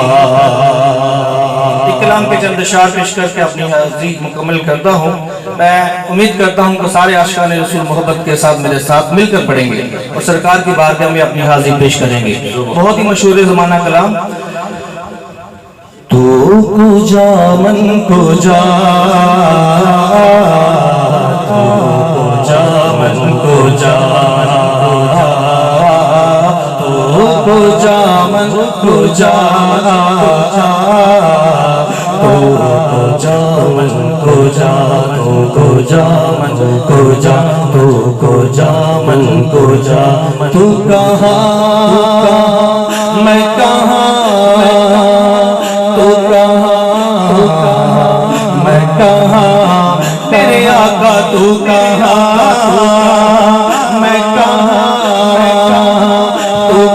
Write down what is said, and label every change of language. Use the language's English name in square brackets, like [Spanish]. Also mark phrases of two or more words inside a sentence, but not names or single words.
[Urdu] کلام کے چند اشعار پیش کر کے اپنی حاضری مکمل کرتا ہوں۔ میں امید کرتا ہوں کہ سارے عاشقان رسول محبت کے ساتھ میرے ساتھ مل کر پڑھیں گے اور سرکار کی بارگاہ میں اپنی حاضری پیش کریں گے۔ بہت ہی مشہور زمانہ کلام۔ [Persian] تو کجا من کجا، تو کجا من کجا، تو کجا من کجا، تو کجا من کجا، تو کجا من کجا، تو کجا من کجا، [Urdu] تو کہاں میں کہاں، تو کہاں میں کہاں، میرے آقا تو کہاں میں کہاں، تو